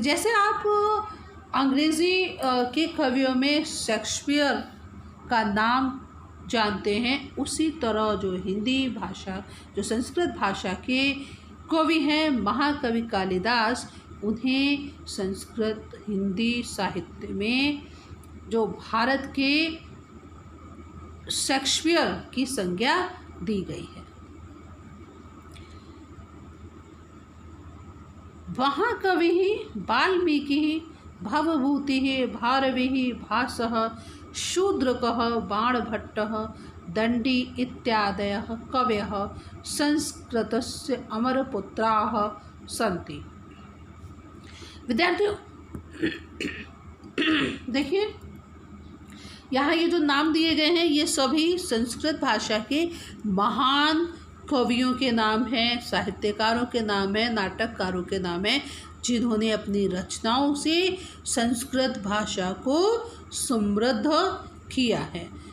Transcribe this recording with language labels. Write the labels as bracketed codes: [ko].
[hi] जैसे आप अंग्रेज़ी के कवियों में शेक्सपियर का नाम जानते हैं, उसी तरह जो हिंदी भाषा, जो संस्कृत भाषा के कवि हैं महाकवि कालिदास, उन्हें संस्कृत हिंदी साहित्य में जो भारत के शेक्सपियर की संज्ञा दी गई है। [sa] महाकवि वाल्मीकि भवभूति भारवी भासः शूद्रकः बाणभट्टः दण्डी इत्यादयः कवयः संस्कृतस्य अमरपुत्राः सन्ति। [hi] विद्यार्थियों देखिए, यहाँ ये जो नाम दिए गए हैं ये सभी संस्कृत भाषा के महान कवियों के नाम हैं, साहित्यकारों के नाम हैं, नाटककारों के नाम हैं, जिन्होंने अपनी रचनाओं से संस्कृत भाषा को समृद्ध किया है।